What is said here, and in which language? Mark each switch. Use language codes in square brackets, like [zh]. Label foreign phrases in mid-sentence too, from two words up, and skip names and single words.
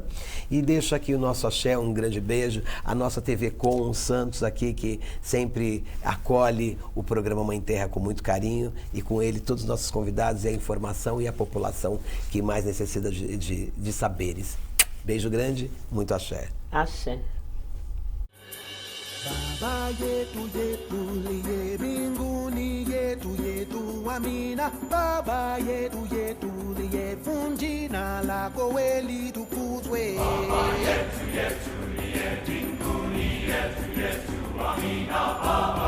[pt] E deixo aqui o nosso axé, um grande beijo. A nossa TV Com Santos aqui, que sempre acolhe o programa Mãe Terra com muito carinho. E com ele todos os nossos convidados e a informação e a população que mais necessita de saberes. Beijo grande, muito axé. Axé. [sw] Baba yetu yetu liye mbinguni yetu amina. Baba yetu liye jina lako we litukuzwe. Baba yetu liye mbinguni yetu amina.